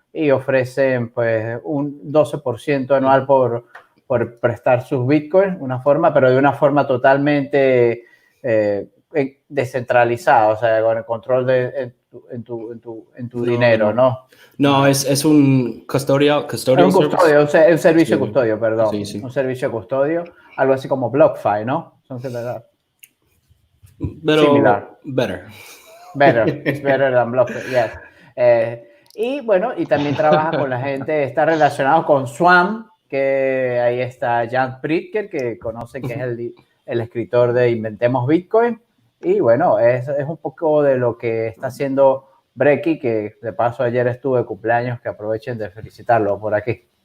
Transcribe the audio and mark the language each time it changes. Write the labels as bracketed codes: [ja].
[es] y ofrecen pues un 12% anual por prestar sus bitcoins, una forma, pero de una forma totalmente descentralizada, o sea, con el control en tu dinero, ¿no? No, es un custodio Es un custodio, un servicio de custodio, perdón. Sí, sí. Un servicio de custodio, algo así como BlockFi, ¿no? Son similar. [en] Better. It's better than BlockFi, yes. [es] Y bueno, y también trabaja con la gente, está relacionado con Swan, que ahí está Jan Pritker, que conocen que es el escritor de Inventemos Bitcoin. Y bueno, es un poco de lo que está haciendo Brekkie, que de paso ayer estuve de cumpleaños, que aprovechen de felicitarlo por aquí.